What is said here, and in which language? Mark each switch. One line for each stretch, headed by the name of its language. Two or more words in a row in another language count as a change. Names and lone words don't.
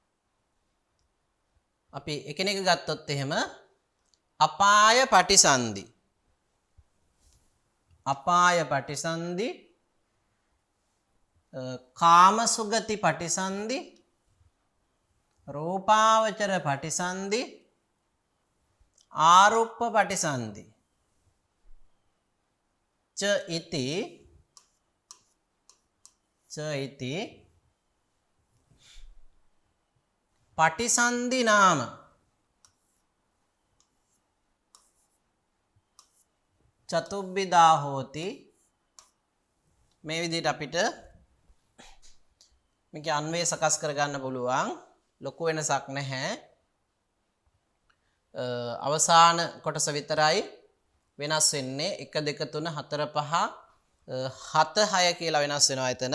Sinhala: අපි එකිනෙක ගත්තොත් එහෙම අපාය පටිසන්ධි
Pali: අපාය පටිසන්ධි කාම සුගති පටිසන්ධි රූපාවචර පටිසන්ධි ආරුප්ප පටිසන්ධි ච ඉති පටිසන්ධි නාම. චතුබ්බිදා හෝති.
Sinhala: මේ විදිහට අපිට මේක අන්වය සකස් කරගන්න පුළුවන්. ලොකු වෙනසක් නැහැ. අවසාන කොටස විතරයි වෙනස් වෙන්නේ. 1 2 3 4 5 7 6 කියලා වෙනස් වෙනවා එතන.